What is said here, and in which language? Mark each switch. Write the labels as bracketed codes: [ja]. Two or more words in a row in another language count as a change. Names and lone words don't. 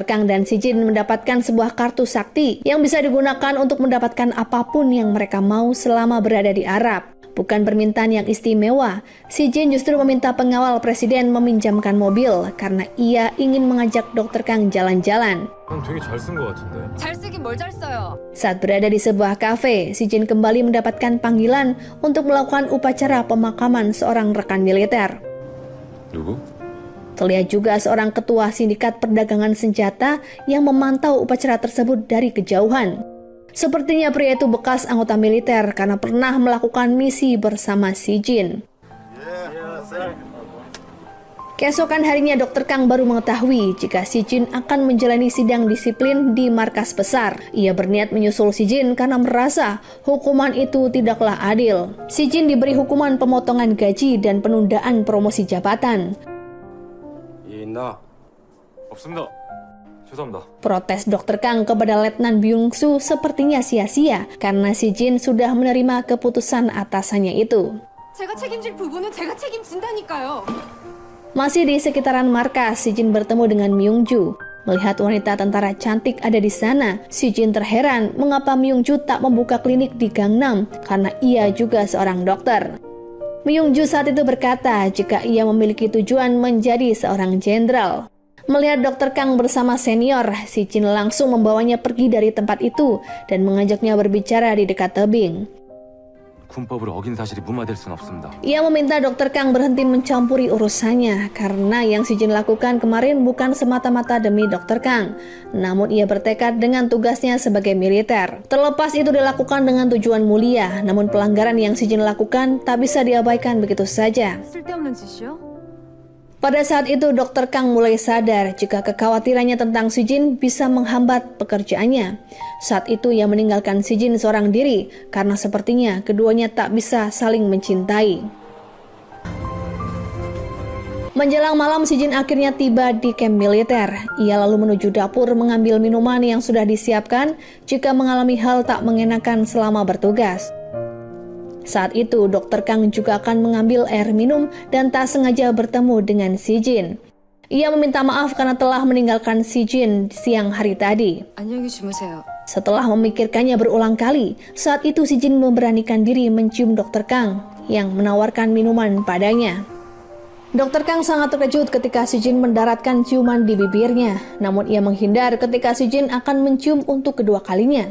[id] Kang dan Si Jin mendapatkan sebuah kartu sakti yang bisa digunakan untuk mendapatkan apapun yang mereka mau selama berada di Arab. Bukan permintaan yang istimewa, Si Jin justru meminta pengawal Presiden meminjamkan mobil karena ia ingin mengajak Dr. Kang jalan-jalan. [ko] 형 되게 잘 쓴 것 같은데. 잘 쓰긴 뭘 잘 써요. [id] Saat berada di sebuah kafe, Si Jin kembali mendapatkan panggilan untuk melakukan upacara pemakaman seorang rekan militer. [ko] 누구? [id] Terlihat juga seorang ketua sindikat perdagangan senjata yang memantau upacara tersebut dari kejauhan. Sepertinya pria itu bekas anggota militer karena pernah melakukan misi bersama Si Jin. Keesokan harinya Dr. Kang baru mengetahui jika Si Jin akan menjalani sidang disiplin di markas besar. Ia berniat menyusul Si Jin karena merasa hukuman itu tidaklah adil. Si Jin diberi hukuman pemotongan gaji dan penundaan promosi jabatan. [ko] 있나? 없습니다. 죄송합니다. [id] Protes Dr. Kang kepada Letnan Byung-su sepertinya sia-sia karena Si Jin sudah menerima keputusan atasannya itu. [ko] 제가 책임질 부분은 제가 책임진다니까요. [id] Masih di sekitaran markas, Si Jin bertemu dengan Myung-ju. Melihat wanita tentara cantik ada di sana, Si Jin terheran mengapa Myung-ju tak membuka klinik di Gangnam karena ia juga seorang dokter. Myung-ju saat itu berkata jika ia memiliki tujuan menjadi seorang jenderal. Melihat Dr. Kang bersama senior, Si Jin langsung membawanya pergi dari tempat itu dan mengajaknya berbicara di dekat tebing. [ko] 군법을 어긴 사실이 무마될 순 없습니다. [id] Ia meminta Dr. Kang berhenti mencampuri urusannya karena yang Si Jin lakukan kemarin bukan semata-mata demi Dr. Kang, namun ia bertekad dengan tugasnya sebagai militer. Terlepas itu dilakukan dengan tujuan mulia, namun pelanggaran yang Si Jin lakukan tak bisa diabaikan begitu saja. [ko] 쓸데없는 짓이요? [id] Pada saat itu Dr. Kang mulai sadar jika kekhawatirannya tentang Si Jin bisa menghambat pekerjaannya. Saat itu ia meninggalkan Si Jin seorang diri karena sepertinya keduanya tak bisa saling mencintai. Menjelang malam Si Jin akhirnya tiba di kamp militer. Ia lalu menuju dapur mengambil minuman yang sudah disiapkan jika mengalami hal tak mengenakan selama bertugas. Saat itu, Dr. Kang juga akan mengambil air minum dan tak sengaja bertemu dengan Si Jin. Ia meminta maaf karena telah meninggalkan Si Jin siang hari tadi. [ko] 안녕히 주무세요. [id] Setelah memikirkannya berulang kali, saat itu Si Jin memberanikan diri mencium Dr. Kang yang menawarkan minuman padanya. Dr. Kang sangat terkejut ketika Si Jin mendaratkan ciuman di bibirnya, namun ia menghindar ketika Si Jin akan mencium untuk kedua kalinya.